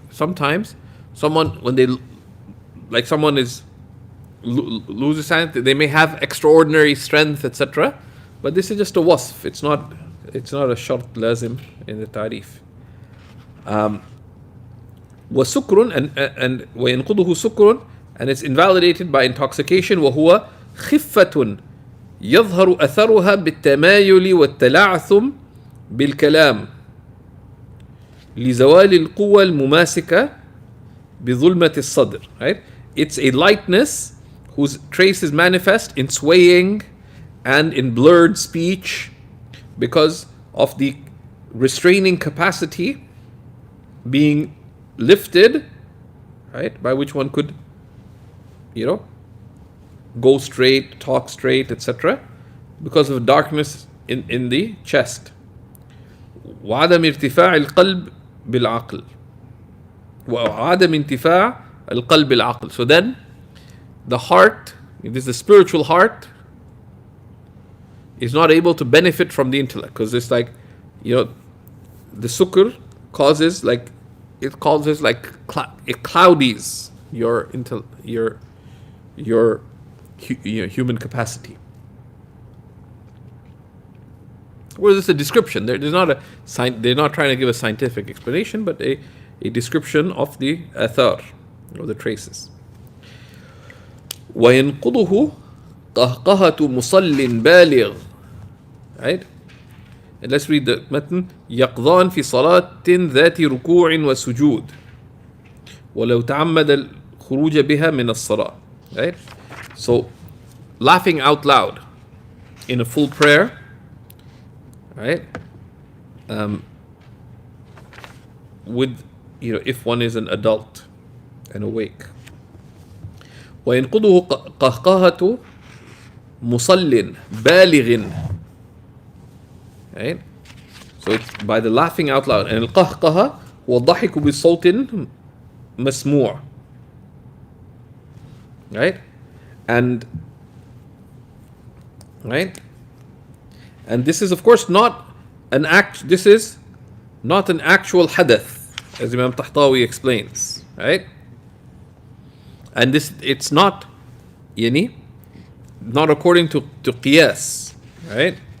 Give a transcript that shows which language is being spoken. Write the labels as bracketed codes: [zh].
[en] Sometimes someone loses strength, they may have extraordinary strength, etc. But this is just a wasf. It's not a shart lazim in the tarif. وسكر and [ar] وينقضه سكر, [en] and it's invalidated by intoxication. [ar] وهو خفة يظهر أثرها بالتمايل والتلعثم بالكلام لزوال القوة المماسكة بظلمة الصدر. [en] Right? It's a lightness whose trace is manifest in swaying and in blurred speech because of the restraining capacity being lifted, right, by which one could, go straight, talk straight, etc., because of darkness in the chest. [ar] وعدم ارتفاع القلب بالعقل. وعدم انتفاع القلب بالعقل. [en] So then, the heart, this is the spiritual heart, is not able to benefit from the intellect, because it's like, the sukr causes like, it cloudies your human capacity. Well, this is a description. They're not trying to give a scientific explanation, but a description of the athar, or the traces. [ar] وينقضه قهقهة مصل بالغ. Right? [en] And let's read the متن. [ar] يقظان في صلاة ذات ركوع وسجود ولو تعمد الخروج بها من الصلاة. [en] Right? So, laughing out loud in a full prayer, right? With, if one is an adult and awake. [ar] وينقضه قهقهة مصل بالغ. Right? [en] So it's by the laughing out loud. And [ar] القهقهة هو الضحك بصوت مسموع. [en] Right? And this is of course not an this is not an actual hadath, as Imam Tahtawi explains, right? And it's not not according to qiyas, right?